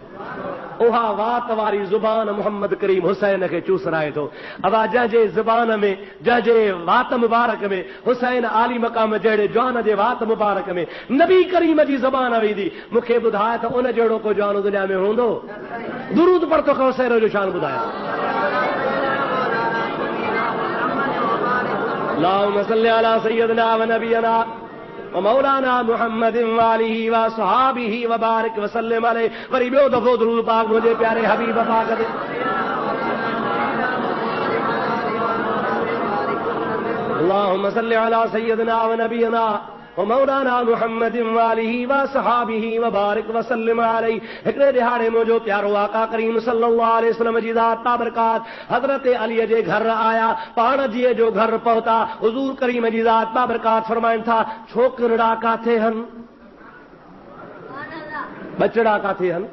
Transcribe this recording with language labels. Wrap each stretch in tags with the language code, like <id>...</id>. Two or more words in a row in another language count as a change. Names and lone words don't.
<sd>उहा वात वारी ज़ुबान मुहम्मद करीम हुसैन खे चूसराए थो। अवा जंहिंजे ज़ुबान में, जंहिंजे वात मुबारक में हुसैन आली मक़ाम जहिड़े जवान जे वात मुबारक में नबी करीम जी ज़ुबान वेंदी, मूंखे ॿुधाए त उन जहिड़ो को जवान दुनिया में हूंदो? दुरूद पर तोखे हुसैन जो शान ॿुधायां।</sd> <ar>اللهم صل على سيدنا ونبينا ومولانا محمد وآله وصحبه وبارك وسلم عليه.</ar> <sd>वरी ॿियो दफ़ो दुरूद पाक मुंहिंजे प्यारे हबीब पाक ते।</sd> <ar>اللهم صل على سيدنا ونبينا ومولانا محمد وآله وصحبه وبارك وسلم عليه.</ar> <sd>हिकिड़े दिहाड़े मुंहिंजो प्यारो आका करीम</sd> <ar>صلى الله عليه وسلم</ar> <sd>जी ज़ात बाबरकात हज़रत अली जे घर आया। पाण जीअं जो घर पहुता, हुज़ूर करीम जी ज़ात बाबरकात फरमाइनि था, छोकिरा काथे हन? बचड़ा काथे हन?</sd>